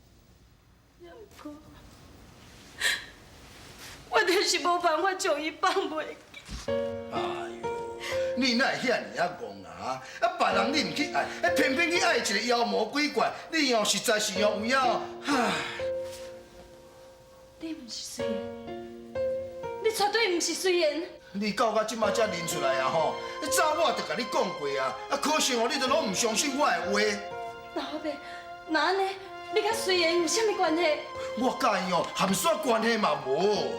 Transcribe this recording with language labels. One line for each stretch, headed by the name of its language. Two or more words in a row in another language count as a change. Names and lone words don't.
Min Nan Chinese: 我就是无办法将伊放袂记。哎呦，你哪会遐尔啊戆啊？别人你唔去爱，偏偏去爱一个妖魔鬼怪，你实在是有影，唉。你唔是水源，你绝对唔是水源。你到我即马才认出来啊吼！早我就甲你讲过啊，可惜你都拢唔相信我的话。那后边，那安尼，你甲水源有啥物关系？我甲伊含啥关系嘛无。